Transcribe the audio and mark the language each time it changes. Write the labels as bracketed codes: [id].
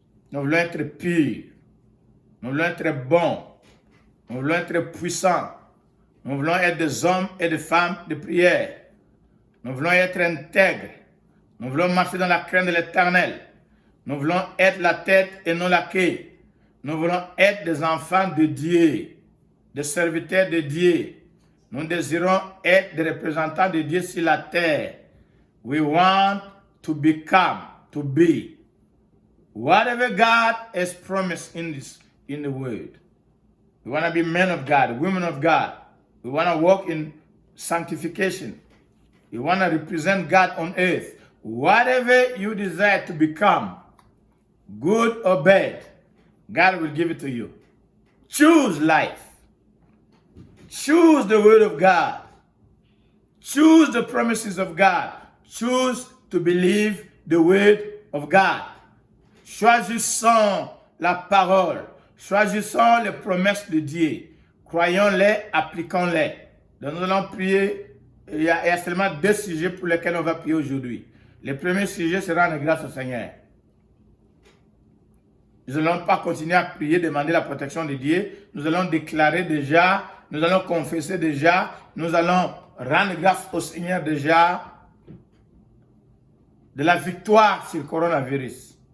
[fr] Nous voulons être purs, nous voulons être bons, nous voulons être puissants, nous voulons être des hommes et des femmes de prière, nous voulons être intègres, nous voulons marcher dans la crainte de l'Éternel, nous voulons être la tête et non la queue, nous voulons être des enfants de Dieu, des serviteurs de Dieu, nous désirons être des représentants de Dieu sur la terre. [en] We want to become, to be, whatever God has promised in the word. We want to be men of God, women of God. We want to walk in sanctification. We want to represent God on earth. Whatever you desire to become, good or bad, God will give it to you. Choose life. Choose the word of God. Choose the promises of God. Choose to believe the word of God. [fr] Choisissons la parole. Choisissons les promesses de Dieu. Croyons-les, appliquons-les. Donc nous allons prier. Il y a seulement 2 sujets pour lesquels on va prier aujourd'hui. Le premier sujet sera rendre grâce au Seigneur. Nous n'allons pas continuer à prier, demander la protection de Dieu. Nous allons déclarer déjà, nous allons confesser déjà, nous allons rendre grâce au Seigneur déjà de la victoire sur le coronavirus.